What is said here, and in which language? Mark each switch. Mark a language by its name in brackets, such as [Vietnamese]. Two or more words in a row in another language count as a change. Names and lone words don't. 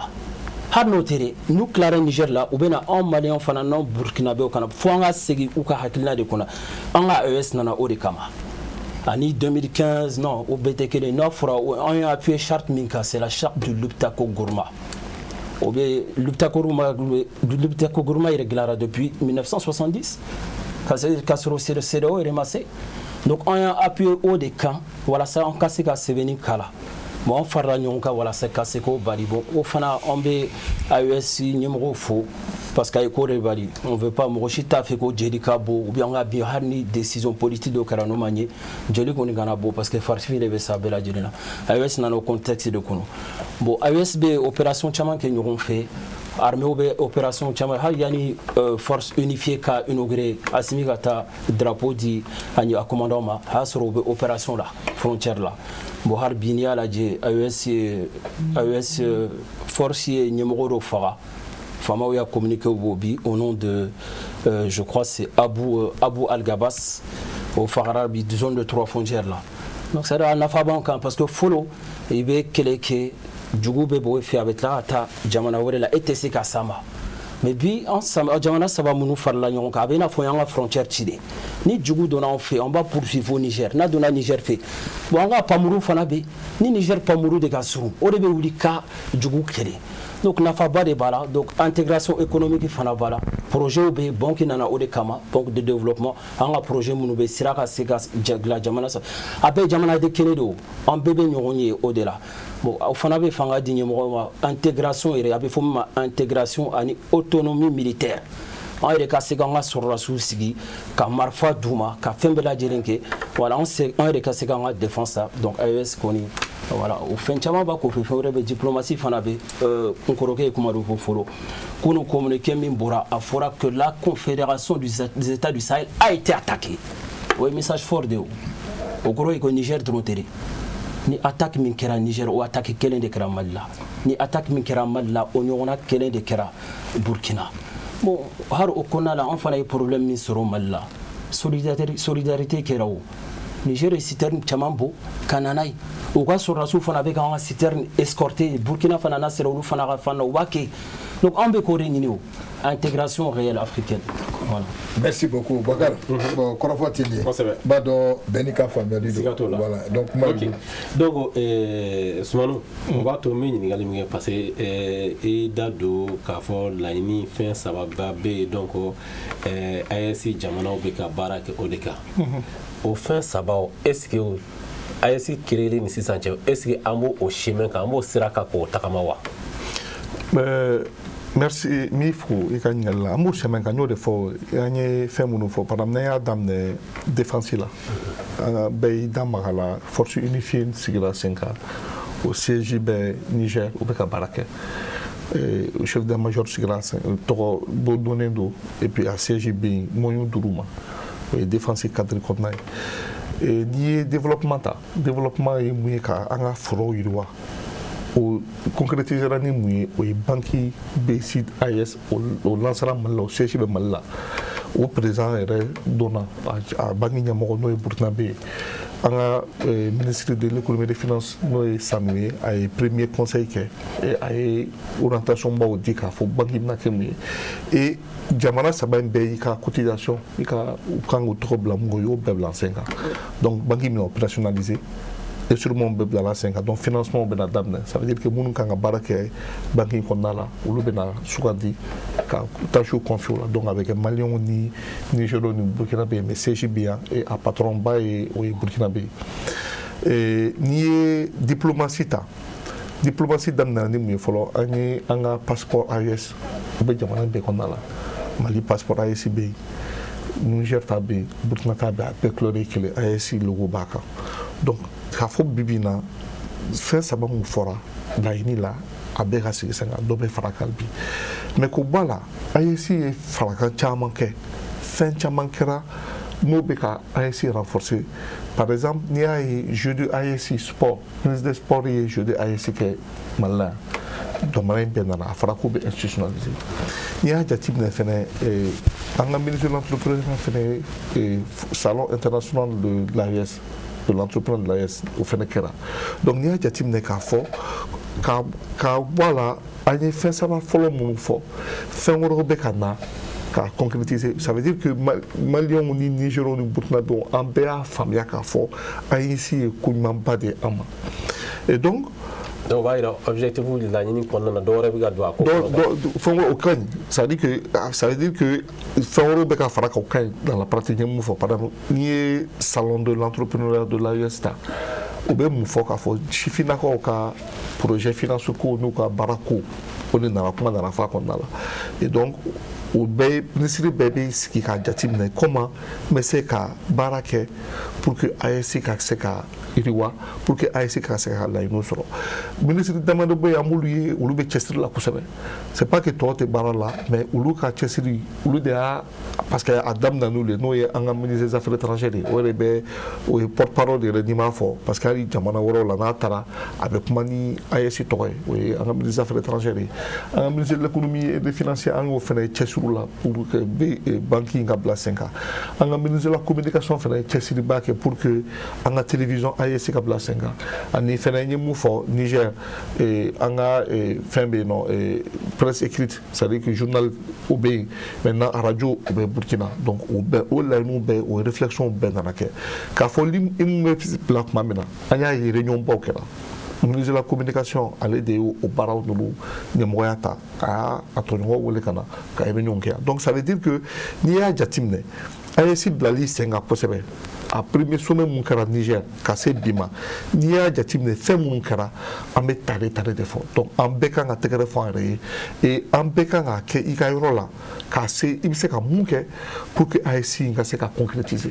[Bambara] Hali n'o tɛ dɛ n'u tilara Niger la u bɛ na anw Maliyɛnw fana n'anw Burkinabɛw kana fo an ka segin u ka hakilina de kɔnɔ an ka AES nana o de kama ani 2015 non o bɛɛ tɛ kelen n'a fɔra an y'a [French] appuyé charte [Bambara] min kan [French] c'est la charte du Luptako Gourma [Bambara] o bɛ Luptako Gourma yɛrɛ dilanra depuis 1970 ka sɔrɔ CEDEAO yɛrɛ ma se donc an y'a appuyé o de kan walasa an ka se ka sɛbɛnni k'a la. [French] Bon, on fera [Bambara] ɲɔgɔn kan walasa ka se k'o bali bon o fana an bɛ AES ɲɛmɔgɔw fo [French] parce que [Bambara] a ye ko de bali [French] on veut pas [Bambara] mɔgɔ si t'a fɛ ko jeli ka bɔ [French] ou bien [Bambara] an ka bin hali ni [French] décision politique [Bambara] dɔ kɛra n'o ma ɲɛ jeli kɔni kana bɔ [French] parce que [Bambara] farifin de bɛ sa bɛɛ lajɛlen na AES nana o contexte de kɔnɔ bon AES bɛ opération caman kɛ ɲɔgɔn fɛ armée bɛ opération caman hali yanni [French] force unifiée [Bambara] ka inauguré Assimi ka taa drapeau di a commandant ma a y'a sɔrɔ u bɛ opération la frontière la. Bon har bi n'i y'a lajɛ AES force ye ɲɛmɔgɔ dɔ faga faamaw y'a communiqué b'o bi [French] au nom de je crois c'est [Bambara] Abu Al-Gabas o fagara bi [French] zone de 3 frontières [Bambara] la [French] donc c'est [Bambara] a nafa b'an kan parce que fɔlɔ i bɛ kɛlɛ kɛ jugu bɛ bɔ i fɛ a bɛ tila ka taa jamana wɛrɛ la e tɛ se ka s'a ma mais bi jamana saba minnu farala ɲɔgɔn kan a bɛ i n'a fɔ y'an ka frontière ci de ni jugu donna anw fɛ an b'a [French] poursuivre au Niger [Bambara] n'a donna Niger fɛ bon an ka pamuru fana bɛ ni Niger pamuru de ka surun o de bɛ wuli ka jugu kɛlɛ donc nafaba de b'a la [French] donc intégration économique [Bambara] fana b'a la projet bɛ banque nana o de kama [French] banque de développement [Bambara] an ka projet minnu bɛ sira ka se ka dilan jamana sa a bɛɛ jamanaden kelen de o an bɛɛ bɛ ɲɔgɔn ye o de la bon o fana bɛ fanga di ɲɛmɔgɔw ma intégration yɛrɛ a bɛ fɔ min ma intégration ani [French] autonomie militaire [Bambara] an yɛrɛ ka se k'an ka sɔrɔdasiw sigi ka marifa d'u ma ka fɛn bɛɛ lajɛlen kɛ voilà an yɛrɛ ka se k'an ka défense ta donc AES kɔni voilà o fɛn caman b'a kɔfɛ fɛn wɛrɛ bɛ diplomatie fana bɛ n kɔrɔkɛ ye kuma dɔ fɔ fɔlɔ kunun communiqué min bɔra a fɔra [French] que la confédération des états du Sahel a été attaquée [Bambara] o ye [French] message fort [Bambara] de o kɔrɔ ye ko Niger dɔrɔn tɛ dɛ ni attaque min kɛra Niger o attaque kelen de kɛra Mali la ni attaque min kɛra Mali la o ɲɔgɔnna kelen de kɛra Burkina bon har o kɔnɔna la an fana ye problème min sɔrɔ Mali la solidarité kɛra o Niger ye citerne caman bɔ ka na n'a ye u ka sɔrɔdasiw fana bɛ k'an ka [French] citerne escorter [Bambara] Burkina fana n'a sera olu fana ka fan na u b'a kɛ donc an bɛ k'o de ɲini o [French] intégration réelle africaine voilà. Merci beaucoup Bakar. [Bambara] Bon kɔrɔfɔ tɛ nin ye b'a dɔn bɛɛ n'i ka faamuyali don [French] voilà donc [Bambara] kuma [French] ok donc [Bambara] Sumano o b'a to n bɛ ɲininkali min kɛ parce que i da don k'a fɔ laɲini fɛn sababa bɛ yen donc AES jamanaw bɛ ka baara kɛ o de kan o fɛn sabaw [French] est-ce que [Bambara] AES créer ni sisan cɛ [French] est-ce que [Bambara] an b'o chemin kan an b'o sira kan k'o tagama wa. Merci mi fo i ka ɲininkali la an b'o sɛmɛ kan n y'o de fɔ an ye fɛn minnu fɔ [French] par exemple [Bambara] n'an y'a daminɛ défense la an bɛɛ y'i da maga la [French] force unifiée [Bambara] sigira sen kan o siège bɛ Niger o bɛ ka baara kɛ o [French] chef d'état-major [Bambara] sigira tɔgɔ bɔ donnen don [French] et puis [Bambara] a siège bɛ yen moyen d'u ma o ye [French] défense cadre [Bambara] kɔnɔna ye n'i ye développement ta développement ye mun ye ka an ka forow yiriwa o concrétisera ni mun ye o ye banque BCID AES o lancera Mali la o siège bɛ Mali la o président yɛrɛ donna a banque ɲɛmɔgɔ n'o ye burkinabé ye an ka [French] ministre de l'économie et des finances [Bambara] n'o ye Sanu ye a ye [French] premier conseil [Bambara] kɛ a ye orientation baw di k'a fɔ banque bɛna kɛ mun ye et jamana saba in bɛɛ y'i ka cotisation i ka u kan k'u tɔgɔ bila mun kan o y'o bɛɛ bila sen kan [French] donc banque [Bambara] bɛna [French] opérationnaliser instruments [Bambara] bɛɛ bila sen kan [French] donc financement [Bambara] bɛna daminɛ [French] ça veut dire que [Bambara] minnu kan ka baara kɛ banque in kɔnɔna la olu bɛna sugandi ka [French] tâches confier [Bambara] o la donc a bɛ kɛ maliyɛnw ni nigériens ni burkinabé [French] mais siège [Bambara] bɛ yan et a patron ba ye o ye burkinabé ye n'i ye diplomatie ta diplomatie daminɛna ni mun ye fɔlɔ an ye an ka passeport AES o bɛ jamana bɛɛ kɔnɔna la Mali passeport AES bɛ yen Niger ta bɛ yen Burkina ta bɛ yen a bɛɛ kulɛri ye kelen AES logo b'a kan donc k'a fɔ bibi in na fɛn saba mun fɔra laɲini la a bɛɛ ka sigi sen kan dɔ bɛ fara kan bi mais k'o bɔ a la AES ye farakan caman kɛ fɛn caman kɛra n'o bɛ ka AES [French] renforcer par exemple [Bambara] n'i y'a ye [French] jeu de AES sport ministre des sports [Bambara] ye [French] jeu de AES [Bambara] kɛ Mali la jamana in bɛɛ nana a fɔra k'o bɛ institutionnaliser n'i y'a jateminɛ fɛnɛ an ka [French] ministre de l'entrepreneuriat [Bambara] fɛnɛ [French] salon international de l'AES de l'entrepreneur de l'AES [Bambara] o fɛnɛ kɛra donc n'i y'a jateminɛ k'a fɔ ka bɔ a la an ye fɛn saba fɔlɔ minnu fɔ fɛn wɛrɛw bɛ ka na ka [French] concrétiser ça veut dire que [Bambara] maliyɛnw ni nigériens ni burkinabéw an bɛɛ y'a faamuya k'a fɔ AES ye ko ɲumanba de an ma [French] et donc [Bambara] donc b'a yira objectif laɲini kɔnɔna na dɔ wɛrɛ bɛ ka don a ko fɛn wɛrɛ o ka ɲi [French] ça veut dire que [Bambara] fɛn wɛrɛw bɛ ka fara kan o ka ɲi [French] dans la pratique [Bambara] n ye mun fɔ [French] par exemple [Bambara] n'i ye [French] salon de l'entrepreneuriat de l'AES [Bambara] ta o bɛ mun fɔ k'a fɔ sifinnakaw ka [French] projet finance [Bambara] ko n'u ka baara ko o de nana kuma nana fɔ a kɔnɔna la [French] et donc [Bambara] o bɛɛ ministre bɛɛ bɛ sigi k'a jateminɛ comment n bɛ se ka baara kɛ [French] pour que [Bambara] AES ka se ka yiriwa [French] pour que [Bambara] AES ka se ka laɲiniw sɔrɔ ministre damadɔ bɛ yen an b'olu ye olu bɛ cɛsiri la kosɛbɛ [French] c'est pas que [Bambara] tɔw tɛ baara la mais olu ka cɛsiri olu de y'a [French] parce que [Bambara] a daminɛ n'olu ye n'o ye an ka [French] ministre des affaires étrangères [Bambara] ye o de bɛ o ye porte parole yɛrɛ n'i m'a fɔ [French] parce que [Bambara] hali jamana wɛrɛw la n'a taara a bɛ kuma ni AES tɔgɔ ye o ye an ka [French] ministre des affaires étrangères [Bambara] ye an ka [French] ministre de l'économie et des finances [Bambara] an y'o fana cɛsiri la [French] pour que [Bambara] banque in ka bila sen kan an ka [French] ministre de la communication [Bambara] fana cɛsiriba kɛ [French] pour que [Bambara] an ka télévision AES ka bila sen kan ani fana n ye mun fɔ Niger an ka fɛn bɛ yen nɔ [French] presse écrite c'est à dire que journal [Bambara] o bɛ yen [French] maintenant radio [Bambara] o bɛ Burkina donc o bɛɛ o laɲiniw bɛɛ o réflexion bɛɛ nana kɛ k'a fɔ ni mun bɛ bila tuma min na an y'a ye réunion baw kɛra [French] ministre de la communication [Bambara] ale de y'o baaraw n'olu ɲɛmɔgɔya ta a y'a tɔɲɔgɔnw wele ka na ka réunion kɛ [French] donc ça veut dire que [Bambara] n'i y'a jateminɛ AES bilali sen kan kosɛbɛ a [French] premier sommet [Bambara] mun kɛra Niger ka se bi ma n'i y'a jateminɛ fɛn minnu kɛra an bɛ tare de fɔ donc an bɛɛ kan ka tɛgɛrɛ fɔ an yɛrɛ ye et an bɛɛ kan ka kɛ i ka yɔrɔ la k'a se i bɛ se ka mun kɛ [French] pour que [Bambara] AES in ka se ka concrétiser.